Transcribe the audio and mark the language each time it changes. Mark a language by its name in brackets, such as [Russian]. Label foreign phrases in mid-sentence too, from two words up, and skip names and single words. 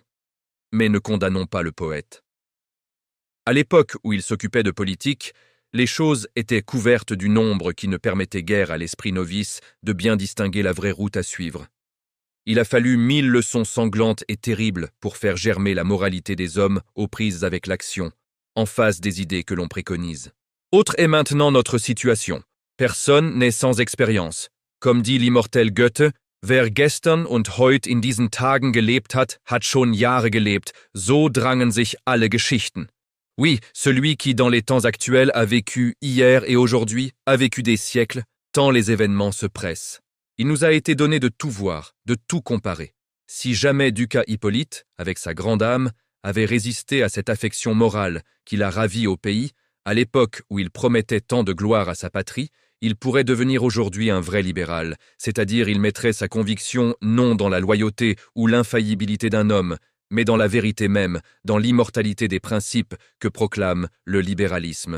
[French] Mais ne condamnons pas le poète. À l'époque où il s'occupait de politique, les choses étaient couvertes d'une ombre qui ne permettait guère à l'esprit novice de bien distinguer la vraie route à suivre. Il a fallu 1000 leçons sanglantes et terribles pour faire germer la moralité des hommes aux prises avec l'action, en face des idées que l'on préconise. Autre est maintenant notre situation. Personne n'est sans expérience. Comme dit l'immortel Goethe, [German] wer gestern und heut in diesen Tagen gelebt hat schon Jahre gelebt, so drangen sich alle Geschichten. [French] Oui, celui qui dans les temps actuels a vécu hier et aujourd'hui a vécu des siècles, tant les événements se pressent. Il nous a été donné de tout voir, de tout comparer. Si jamais Ducas-Hippolyte, avec sa grande âme, avait résisté à cette affection morale qui l'a ravi au pays, à l'époque où il promettait tant de gloire à sa patrie, il pourrait devenir aujourd'hui un vrai libéral, c'est-à-dire il mettrait sa conviction non dans la loyauté ou l'infaillibilité d'un homme, mais dans la vérité même, dans l'immortalité des principes que proclame le libéralisme.